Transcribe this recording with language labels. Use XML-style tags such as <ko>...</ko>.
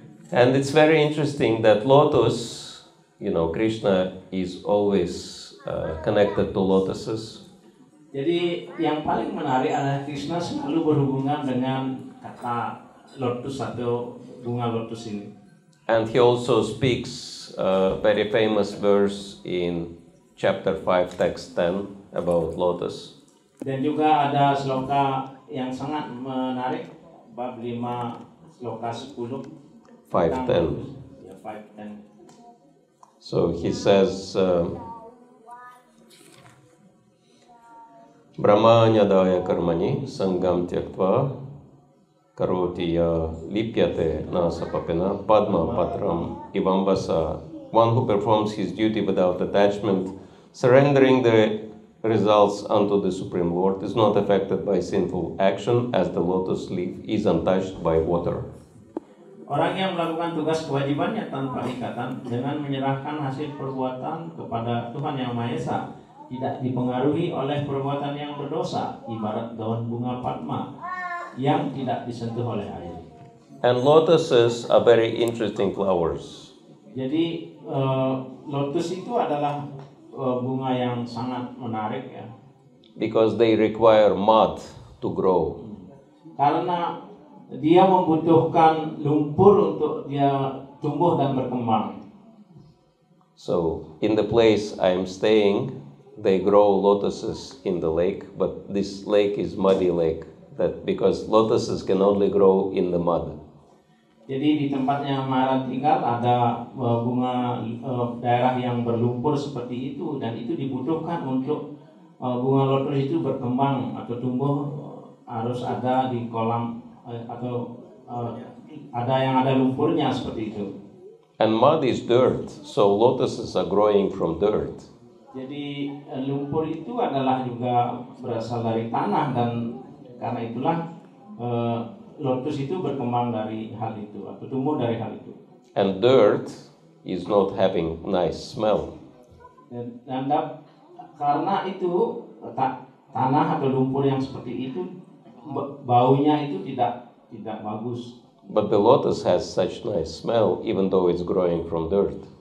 <en>And it's very interesting that lotus, Krishna is always connected to lotuses.</en> <id>Jadi yang paling menarik adalah Krishna selalu berhubungan dengan kata lotus atau bunga lotus ini.</id> <en>And he also speaks a very famous verse in chapter 5, text 10 about lotus.</en> <id>Dan juga ada sloka yang sangat menarik, bab 5, sloka 10.</id> <en>5:10.</en> <id>Ya, 5:10.</id> <en>So he says,</en> <sa>Brahmanyadaya karmani sangam tyaktva karoti ya lipyate nasapapena padma patram ivambasa.</sa> <en>One who performs his duty without attachment, surrendering the results unto the Supreme Lord, is not affected by sinful action as the lotus leaf is untouched by water.</en> <id>Orang yang melakukan tugas kewajibannya tanpa ikatan dengan menyerahkan hasil perbuatan kepada Tuhan Yang Maha Esa, tidak dipengaruhi oleh perbuatan yang berdosa, ibarat daun bunga padma yang tidak disentuh oleh air.</id> <en>And lotuses are very interesting flowers.</en> <id>Jadi lotus itu adalah bunga yang sangat menarik ya.</id> <en>Because they require mud to grow.</en> <id>Karena dia membutuhkan lumpur untuk dia tumbuh dan berkembang.</id> <en>So in the place I'm staying, they grow lotuses in the lake, but this lake is muddy lake, that because lotuses can only grow in the mud.</en> <id>Jadi di tempatnya Maharaj tinggal ada bunga daerah yang berlumpur seperti itu, dan itu dibutuhkan untuk bunga lotus itu berkembang atau tumbuh, harus ada di kolam atau ada yang ada lumpurnya seperti itu.</id> <en>And mud is dirt, so lotuses are growing from dirt.</en> <id>Jadi lumpur itu adalah juga berasal dari tanah, dan karena itulah lotus itu berkembang dari hal itu atau tumbuh dari hal itu.</id> <en>And dirt is not having nice smell.</en> <id>Dan karena itu tanah atau lumpur yang seperti itu baunya itu tidak bagus.</id> <en>But the lotus has such nice smell even though it's growing from dirt.</en>